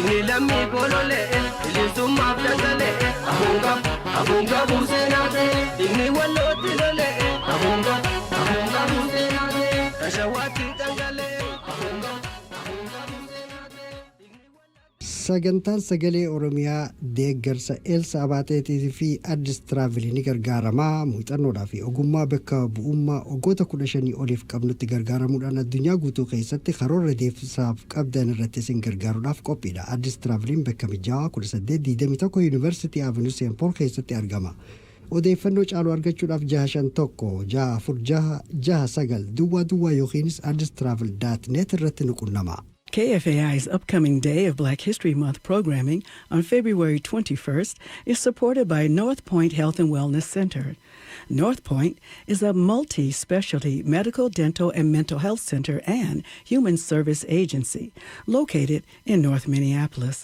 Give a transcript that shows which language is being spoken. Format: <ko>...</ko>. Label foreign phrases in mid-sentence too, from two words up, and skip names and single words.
<om>ilami golole ilisumma abdangale ahunga busenate digni waloti lole ahunga busenate kashawati dangale ahunga sagantaan sagalee oromiyaa deeggarsa Elsa Abaateetii fi Addis Travel ni gargaaramaa muuxannoodhaa fi ogummaa bakka bu'ummaa waggoota 15 oliif qabnutti gargaaramuudhaan addunyaa guutuu keessatti karoora deemsaaf qabdan irratti isin gargaaruudhaaf qophiidha. Addis Travelin bakka mijaawaa 1821 University Avenue St. Paul keessatti argama. Odeeffannoo caaluu argachuudhaaf 651 duwwaa yookiinis addistravel.net irratti nu qunnama.</om> <en>KFAI's upcoming Day of Black History Month programming on February 21st is supported by North Point Health and Wellness Center. North Point is a multi-specialty medical, dental, and mental health center and human service agency located in North Minneapolis.</en>